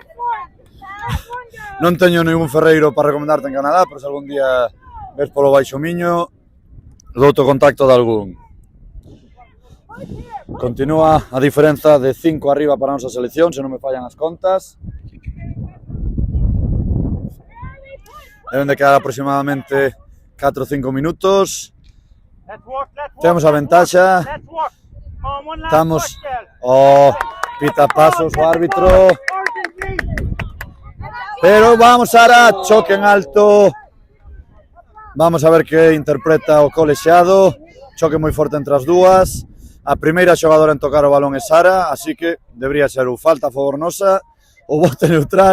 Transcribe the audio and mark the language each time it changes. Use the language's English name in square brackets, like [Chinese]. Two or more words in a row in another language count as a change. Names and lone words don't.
[Galician] Non teño ningún Ferreiro para recomendarte en Canadá, pero se algún día ves polo Baixo Miño, douto contacto de algún. Continúa a diferenza de 5 arriba para a nosa selección, se non me fallan as contas. Deben de quedar aproximadamente 4 ou 5 minutos. [English] Let's walk, let's walk. [Galician] Temos a ventaxa. [English] Let's walk. On, one last [Galician] Estamos... [English] push, girl. [Galician] Oh, pita pasos o árbitro. [English] Urgency. [Galician] Pero vamos Sara, choque en alto. Vamos a ver que interpreta o colexiado. Choque moi forte entre as dúas. A primeira xogadora en tocar o balón é Sara, así que debería ser o falta a favor nosa, o bote neutral.